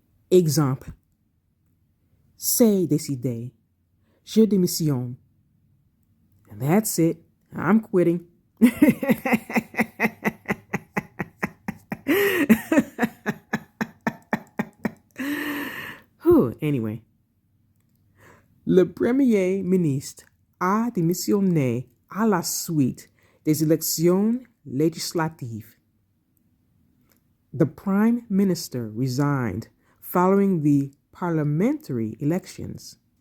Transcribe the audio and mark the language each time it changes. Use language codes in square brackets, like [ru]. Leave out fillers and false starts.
[fr] Exemple, c'est décidé, je démissionne. [en] And that's it, I'm quitting. [fr] Anyway, le Premier ministre a démissionné à la suite des élections législatives. [en] The Prime Minister resigned following the parliamentary elections.